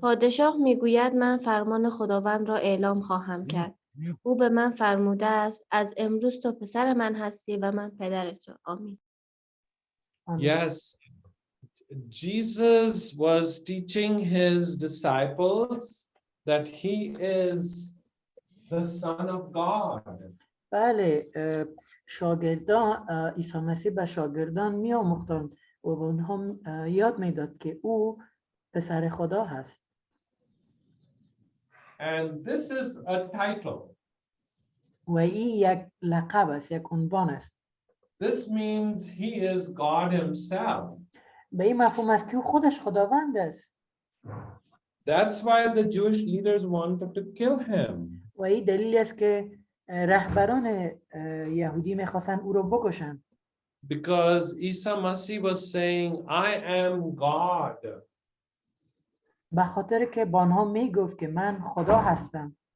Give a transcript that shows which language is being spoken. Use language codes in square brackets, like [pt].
[fa] پادشاه میگوید من فرمان خداوند را اعلام خواهم کرد. او به من فرموده است از امروز تو پسر من هستی و من پدرت را. آمین. [en] Yes. Jesus was teaching his disciples that he is the Son of God. [fa] بله، شاگردان عیسی مسیح به شاگردان میآموختند و به آنها یاد میداد که او پسر خدا هست. [en] And this is a title. [fa] و این یک لقب است، یک عنوان است. [en] This means he is God himself. [fa] به این مفهوم است که او خودش خداوند است. [en] That's why the Jewish leaders wanted to kill him. [fa] و این دلیلی است که رهبران یهودی میخواستن او رو بکشن. [en] Because Isa Masih was saying, I am God. [fa] به خاطر که با آنها میگفت که من خدا هستم.